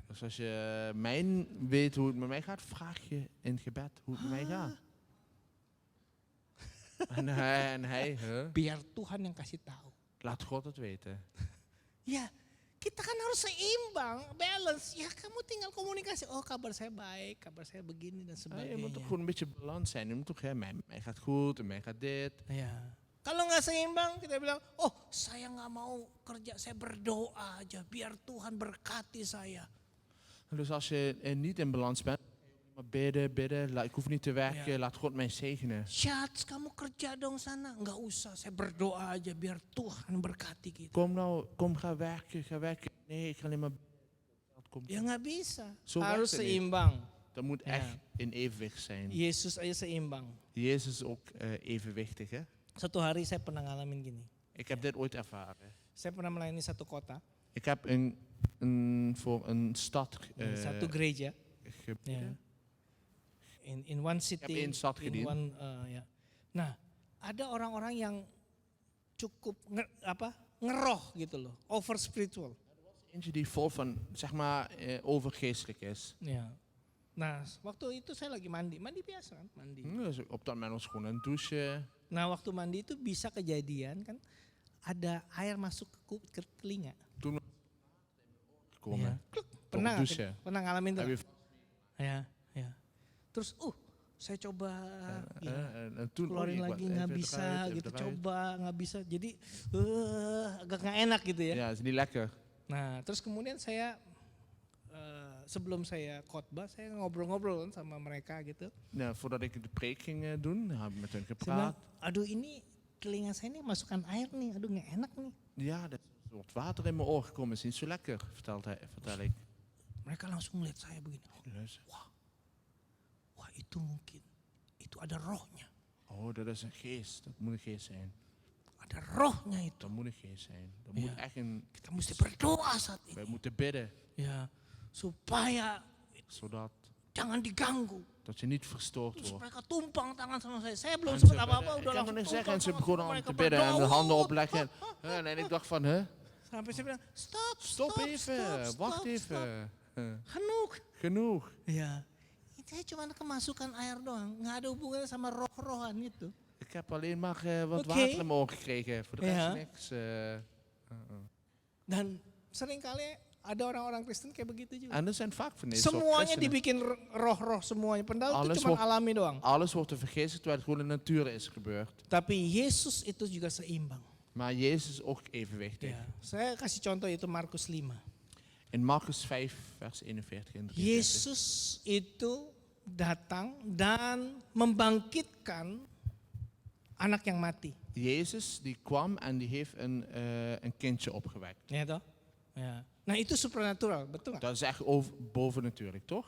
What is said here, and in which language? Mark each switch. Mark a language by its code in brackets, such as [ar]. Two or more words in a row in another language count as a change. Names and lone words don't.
[nl] Dus als je weet hoe het met mij gaat, vraag je in het gebed hoe het met mij gaat. En hij, [id] Biar Tuhan yang kasih tahu. [nl] laat God het weten. [id] Ya, kita kan harus seimbang, balance. Ya kamu tinggal komunikasi, oh kabar saya baik, kabar saya begini dan [nl] Je moet toch [id] sebagainya. [nl] gewoon een beetje balans zijn. Je moet toch, mij gaat goed en mij gaat dit. [id] Ya. Kalau nggak seimbang, kita bilang, oh saya nggak mau kerja, saya berdoa aja, biar Tuhan berkati saya. [nl] Dus als je niet in balans bent, maar bidden, ik hoef niet te werken, laat God mij zegenen. Syats, [id] kamu kerja dong sana. Nggak usah, saya berdoa aja, biar Tuhan berkati kita. [nl] Kom ga werken. Nee, ik ga alleen maar bidden. [id] Ya nggak bisa, [nl] Zo [id] harus [nl] werkt het niet. [id] seimbang. [nl] Dat moet Ja. echt in evenwicht zijn. [id] Yesus aja seimbang. [nl] Jezus is ook evenwichtig. Hè? [id] Satu hari saya pernah ngalamin gini. [nl] Ik heb dit ooit ervaren. [id] Saya pernah melayani satu kota, [nl] Ik heb voor een stad [id] satu gereja. [nl] gebeden. [id] Ya. [en] In one city. [nl] één stad gediend. [id] Ya. Nah, ada orang-orang yang cukup ngeroh gitu loh, [en] over spiritual. [nl] Eentje die vol van, zeg maar, overgeestelijk is. [id] Ya. Nah, waktu itu saya lagi mandi biasa kan, mandi. [nl] Dus op dat moment was gewoon een douche. [id] Nah, waktu mandi itu bisa kejadian kan, ada air masuk ke telinga. [nl] Toen gekomen. Kluk. [id] Pernah [nl] douche. [id] pernah ngalamin tuh? [nl] Heb je [id] Ya, ya. Terus, saya coba [nl] en toen [id] keluarin lagi nggak bisa gitu, coba nggak bisa. Jadi agak nggak enak gitu ya. [nl] Ja, is niet lekker. [id] Nah, terus kemudian saya sebelum saya khotbah, saya ngobrol-ngobrol kan sama mereka gitu. [nl] Nou, voordat ik de preek ging doen, heb ik met hen [id] Saya bilang, [nl] gepraat. [id] aduh ini telinga saya ini masukkan air nih, aduh nggak enak nih. [nl] Ja, er is wat water in mijn oor gekomen, is niet zo lekker, vertel ik. [id] Mereka langsung melihat saya begini. [nl] Luister. [id] Wah itu mungkin, itu ada rohnya. [nl] Oh, dat is een geest, dat moet een geest zijn. [id] Ada rohnya itu. [nl] Dat moet een geest zijn. Dat Ja. moet echt een, [id] Kita mesti berdoa saat [nl] wij [id] ini. [nl] moeten bidden, [id] Ya, supaya [nl] zodat [id] jangan diganggu. [nl] dat je niet verstoord [id] Terus [nl] wordt. [id] mereka tumpang tangan sama saya. Saya belum [nl] En [id] sempat [nl] ze [id] apa-apa [nl] bidden. [id] udah [nl] Ik kan nog [id] langsung [nl] niks zeggen en [id] tumpang [nl] ze [id] sama [nl] begonnen aan [id] mereka [nl] te bidden en de [id] berdoa. [nl] handen opleggen. En ik dacht van, [id] Sampai saya bilang, [nl] stop stop, wacht even. Genoeg. Genoeg. [id] Ya, saya cuma kemasukan air doang. Nggak ada hubungannya sama roh-rohan itu. [nl] Ik heb alleen maar wat Oké. water in mijn oor gekregen, voor de rest Ja. niks. [id] Dan seringkali ada orang-orang Kristen kayak begitu juga. [nl] En er zijn vaak van deze soort [id] Semuanya [nl] christenen. [id] dibikin roh-roh semuanya. Padahal itu [nl] Alles [id] cuma [nl] wordt- [id] alami doang. [nl] Alles wordt te vergezen terwijl het gewoon in de natuur is gebeurd. [id] Tapi Yesus itu juga seimbang. [nl] Maar Jezus is ook evenwichtig. [id] Ya, saya kasih contoh itu Markus 5. [nl] In Marcus 5 vers 41 en 43. [id] Yesus itu datang dan membangkitkan anak yang mati. [nl] Jezus die kwam en die heeft een kindje opgewekt. [id] Ya toh? Ya. Nah itu supernatural, betul nggak? [nl] Dat is echt bovennatuurlijk, toch?